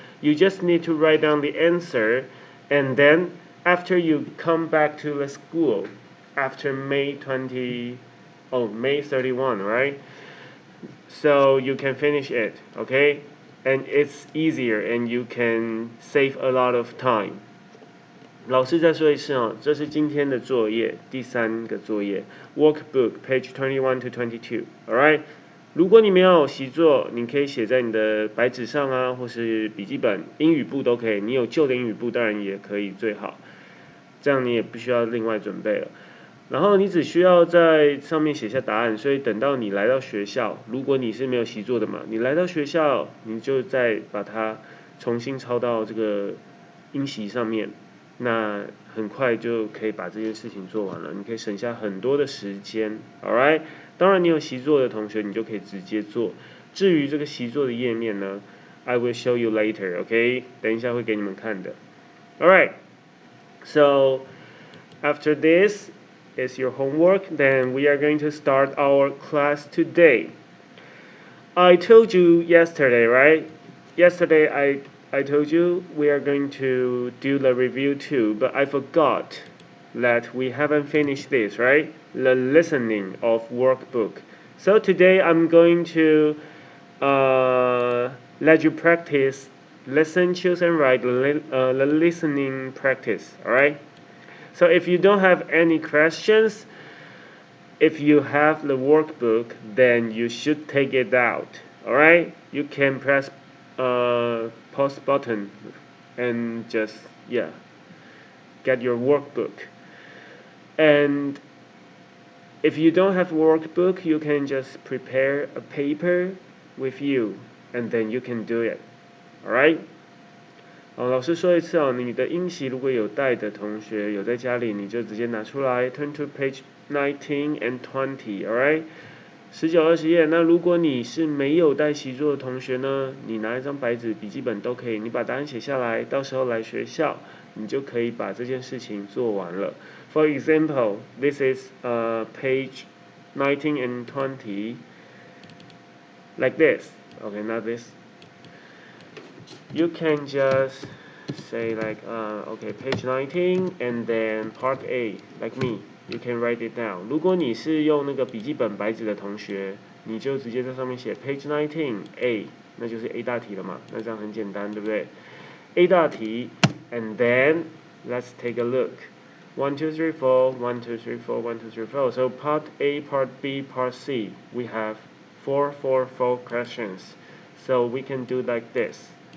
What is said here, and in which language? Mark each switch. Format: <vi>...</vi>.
<en>You just need to write down the answer, and then after you come back to the school after May 31, right? So you can finish it, okay? And it's easier and you can save a lot of time.</en> <zh>老师再说一次哦，这是今天的作业，第3个作业 ，</zh> <en>Workbook page 21 to 22. Alright.</en> <zh>如果你没有习作，你可以写在你的白纸上啊，或是笔记本、英语簿都可以。你有旧的英语簿当然也可以最好，这样你也不需要另外准备了。然后你只需要在上面写下答案，所以等到你来到学校，如果你是没有习作的嘛，你来到学校，你就再把它重新抄到这个英习上面，那很快就可以把这件事情做完了，你可以省下很多的时间 ，alright？当然你有习作的同学，你就可以直接做。至于这个习作的页面呢 ，</zh> <en>I will show you later, OK？</en> <zh>等一下会给你们看的 ，alright？</zh> <en>So after this is your homework, then we are going to start our class today. I told you yesterday, right? Yesterday I told you we are going to do the review too, but I forgot that we haven't finished this, right? The listening of workbook. So today I'm going to let you practice listen, choose, and write the listening practice, alright? So if you don't have any questions, if you have the workbook, then you should take it out, alright? You can press pause button and just, get your workbook. And if you don't have workbook, you can just prepare a paper with you, and then you can do it, alright?</en> <zh>老师说一次哦，你的英习如果有带的同学有在家里，你就直接拿出来 ，</zh> <en>turn to page 19 and 20, alright?</en> <zh>19、20页。那如果你是没有带习作的同学呢，你拿一张白纸、笔记本都可以，你把答案写下来，到时候来学校，你就可以把这件事情做完了。</zh> <en>For example, this is page 19 and 20, like this. Okay, not this. You can just say like, okay, page 19 and then part A, like me. You can write it down.</en> <zh>如果你是用那个笔记本白纸的同学，你就直接在上面写</zh> <en>page 19 A，</en> <zh>那就是 A 大题了嘛。那这样很简单，对不对 ？A 大题 ，</zh> <en>and then let's take a look. 1, 2, 3, 4, 1, 2, 3, 4, 1, 2, 3, 4. So part A, part B, part C. We have four questions. So we can do like this.</en>